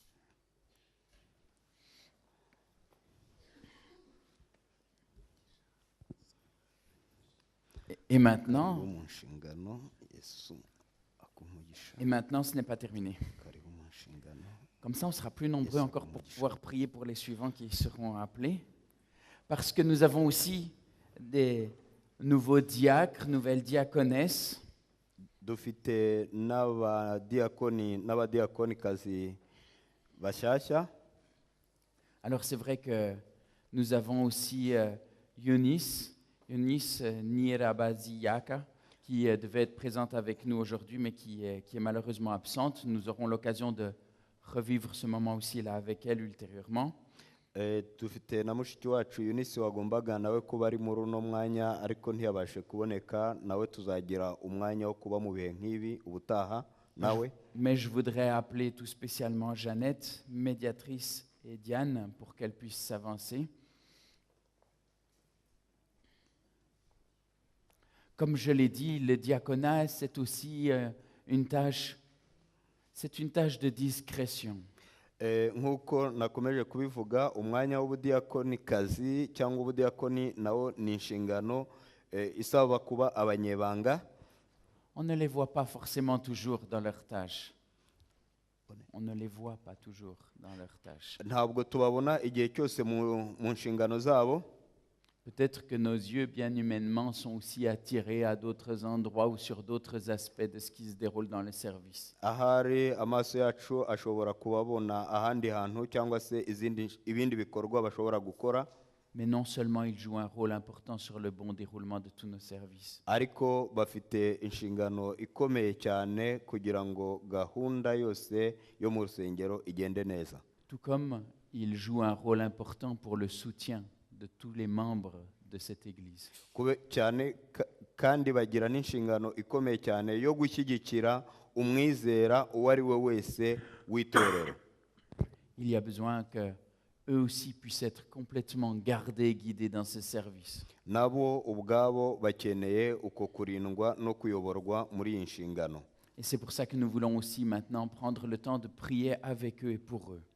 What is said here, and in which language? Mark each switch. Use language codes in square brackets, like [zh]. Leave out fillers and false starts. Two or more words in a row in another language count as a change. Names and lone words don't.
[fr] Et maintenant, ce n'est pas terminé. Comme ça, on sera plus nombreux encore pour pouvoir prier pour les suivants qui seront appelés. Parce que nous avons aussi des nouveaux diacres, nouvelles diaconesses. [rw] Dufite n'abadiakoni n'abadiakonikazi bashasha. [fr] Alors c'est vrai que nous avons aussi Eunice Nirabaziaka, qui devait être présente avec nous aujourd'hui, mais qui est malheureusement absente. Nous aurons l'occasion de revivre ce moment aussi là avec elle ultérieurement. [rw] Dufite na mushiki wacu Eunice wagombaga nawe kuba ari muri uno mwanya ariko ntiyabashe kuboneka, nawe tuzagira umwanya wo kuba mu bihe nk'ibi ubutaha nawe. [fr] Mais je voudrais appeler tout spécialement Jeannette, médiatrice, et Diane pour qu'elles puissent s'avancer. Comme je l'ai dit, le diaconat, c'est aussi une tâche de discrétion. [rw] nk'uko nakomeje kubivuga umwanya w'ubudiyakonikazi cyangwa ubudiyakoni nawo ni inshingano isaba kuba abanyebanga. [fr] On ne les voit pas forcément toujours dans leurs tâches. On ne les voit pas toujours dans leurs tâches. [rw] ntabwo tubabona igihe cyose mu nshingano zabo. [fr] Peut-être que nos yeux, bien humainement, sont aussi attirés à d'autres endroits ou sur d'autres aspects de ce qui se déroule dans le service. [rw] ahari amaso yacu ashobora kubabona ahandi hantu cyangwa se ibindi bikorwa bashobora gukora. [fr] Mais non seulement ils jouent un rôle important sur le bon déroulement de tous nos services, [rw] ariko bafite inshingano ikomeye cyane kugira ngo gahunda yose yo mu rusengero igende neza. [fr] tout comme ils jouent un rôle important pour le soutien de tous les membres de cette Église. [rw] cyane kandi bagira n'inshingano ikomeye cyane yo gushyigikira umwizera uwo ari we wese w'itorero. [fr] Il y a besoin que eux aussi puissent être complètement gardés et guidés dans ce service. [rw] nabo ubwabo bakeneye uko kurindwa no kuyoborwa muri iyi nshingano. [fr] Et c'est pour ça que nous voulons aussi maintenant prendre le temps de prier avec eux et pour eux.